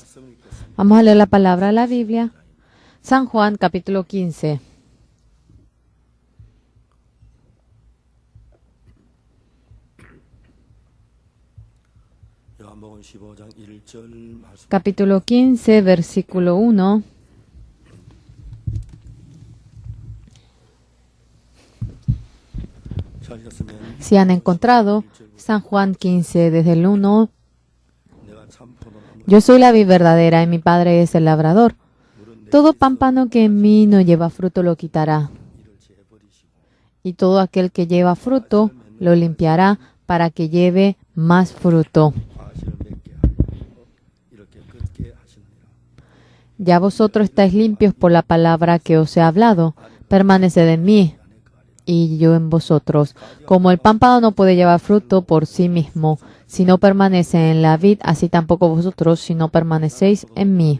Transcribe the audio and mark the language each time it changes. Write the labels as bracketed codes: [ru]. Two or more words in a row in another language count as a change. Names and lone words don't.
[es] Vamos a leer la palabra de la Biblia. San Juan, capítulo 15. [ko] 요한복음 15장 1절 말씀. [es] Capítulo 15, versículo 1. [ko] 찾으셨으면 [es] Si han encontrado, San Juan 15, desde el 1. [ko] 내가 참 포도나무 [es] Yo soy la vid verdadera y mi Padre es el labrador. Todo pámpano que en mí no lleva fruto lo quitará. Y todo aquel que lleva fruto lo limpiará para que lleve más fruto. [ko] 과실을 맺게 하려고 이렇게 끊게 하시느니라. [es] Ya vosotros estáis limpios por la palabra que os he hablado. Permaneced en mí y yo en vosotros. Como el pámpano no puede llevar fruto por sí mismo, si no permanece en la vid, así tampoco vosotros, si no permanecéis en mí.